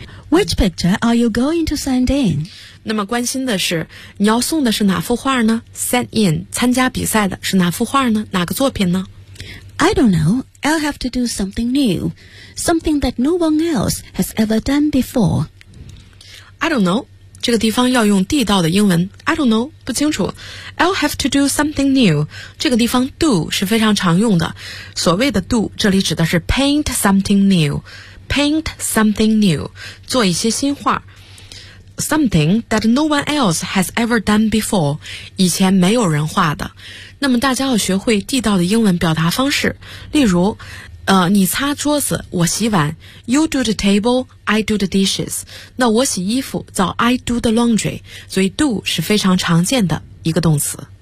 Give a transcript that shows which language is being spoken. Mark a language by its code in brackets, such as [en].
[en] Which picture are you going to send in? [zh] 那么关心的是你要送的是哪幅画呢 [en] Send in [zh] 参加比赛的是哪幅画呢哪个作品呢 [en] I don't know. I'll have to do something new. Something that no one else has ever done before. I don't know. [zh] 这个地方要用地道的英文。 [en] I don't know. [zh] 不清楚。 [en] I'll have to do something new. [zh] 这个地方 do 是非常常用的。所谓的 do, 这里指的是 [en] paint something new. Paint something new. [zh] 做一些新画。 [en] Something that no one else has ever done before. [zh] 以前没有人画的。那么大家要学会地道的英文表达方式。例如你擦桌子，我洗碗。 [en] You do the table, I do the dishes. [zh] 那我洗衣服叫 [en] I do the laundry. [zh] 所以 do 是非常常见的一个动词。